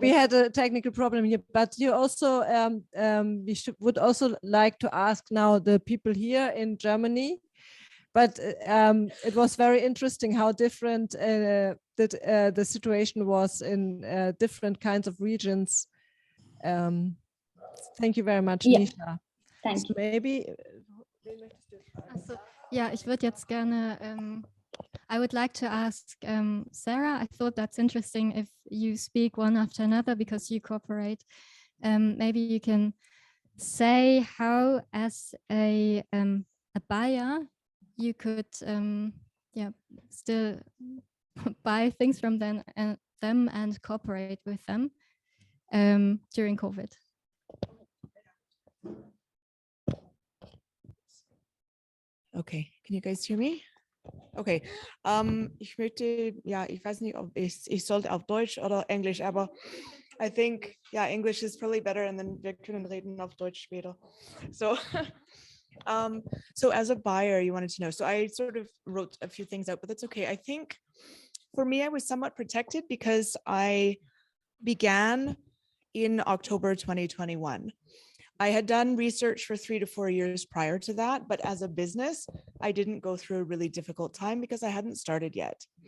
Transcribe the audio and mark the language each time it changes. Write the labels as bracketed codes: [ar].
[en] We had a technical problem here, but you also would also like to ask now the people here in Germany. But it was very interesting how different the situation was in different kinds of regions. Thank you very much, Nisha. Thank you. Maybe. [de] Also, ja, ich würde jetzt gerne. [en] I would like to ask Sarah. I thought that's interesting if you speak one after another because you cooperate. Maybe you can say how, as a buyer, you could still buy things from them and cooperate with them during COVID. Okay, can you guys hear me? [de] Okay, ich möchte, ja, ich weiß nicht, ob ich sollte auf Deutsch oder Englisch, aber [en] I think, yeah, English is probably better, and then [de] wir können reden auf Deutsch später. [en] So, so as a buyer, you wanted to know, so I sort of wrote a few things out, but that's okay. I think for me, I was somewhat protected because I began in October 2021. I had done research for 3 to 4 years prior to that, but as a business, I didn't go through a really difficult time because I hadn't started yet.